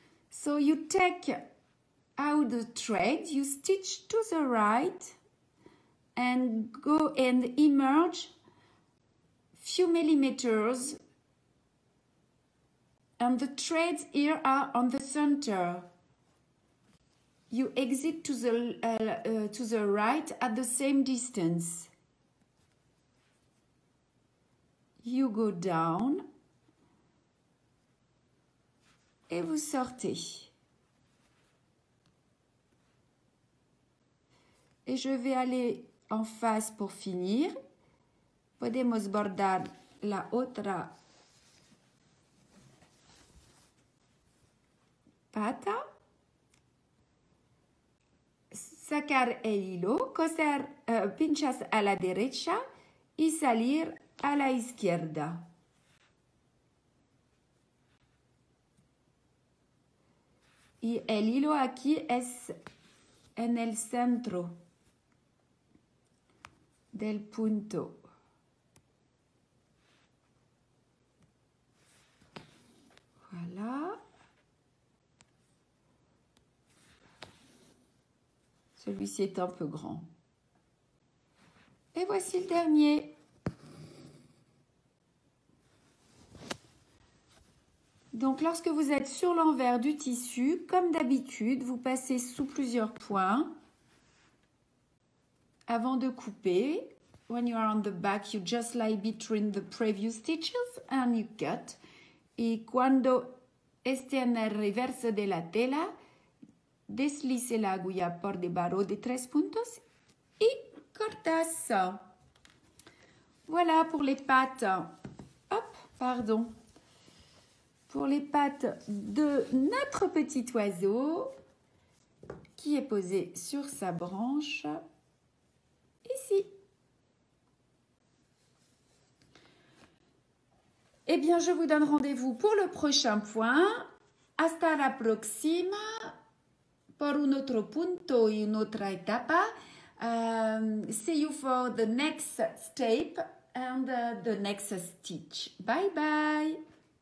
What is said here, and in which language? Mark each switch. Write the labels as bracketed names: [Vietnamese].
[English] So you take out the thread, you stitch to the right and go and emerge few millimeters, and the threads here are on the center. You exit to the right at the same distance. You go down [French] et vous sortez. Et je vais aller en face pour finir. [Spanish] Podemos bordar la otra pata. Sacar el hilo, coser, pinchas a la derecha y salir a la izquierda. Y el hilo aquí es en el centro del punto. [French] Voilà. Celui-ci est un peu grand. Et voici le dernier. Donc, lorsque vous êtes sur l'envers du tissu, comme d'habitude, vous passez sous plusieurs points avant de couper. [English] When you are on the back, you just lie between the previous stitches and you cut. [Spanish] Y cuando esté en el reverso de la tela, deslice la agulla por debajo de 3 puntos y cortas. [French] Voilà pour les pattes. Hop, pardon. Pour les pattes de notre petit oiseau qui est posé sur sa branche ici. Eh bien, je vous donne rendez-vous pour le prochain point. [Spanish] Hasta la próxima por un otro punto y una otra etapa. [English] See you for the next step and the next stitch. Bye bye.